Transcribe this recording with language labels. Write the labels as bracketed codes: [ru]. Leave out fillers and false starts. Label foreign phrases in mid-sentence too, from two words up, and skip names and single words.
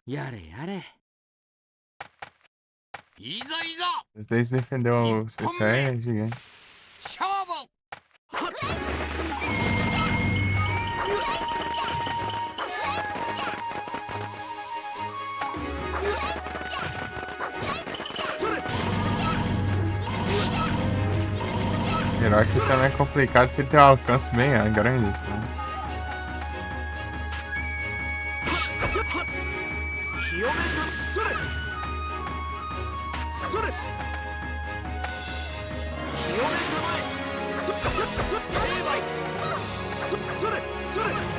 [ja] やれやれ。いざいざ [pt] Mas daí se defender o especial é gigante. [ja] 勝負。 [pt] Melhor que também é complicado porque tem um alcance bem grande. Então. [ja] 清めたそれそれ清めたまえ成敗それそれ